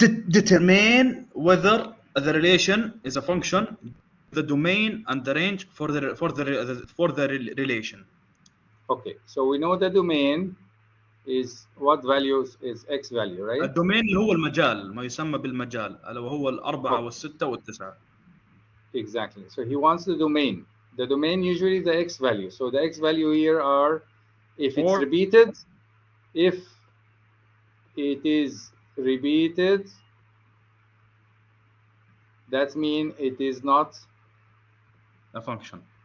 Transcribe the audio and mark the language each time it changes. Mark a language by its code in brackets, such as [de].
[en] Determine whether the relation is a function, the domain and the range for the relation. Okay, so we know the domain is what values is x value, right? [ar] الدومين اللي هو المجال, ما يسمى بالمجال, ألا وهو الأربعة والستة والتسعة. [en] Exactly. So he wants the domain. The domain usually the x value. So the x value here are if it's repeated, if it is repeated, that means it is not a function.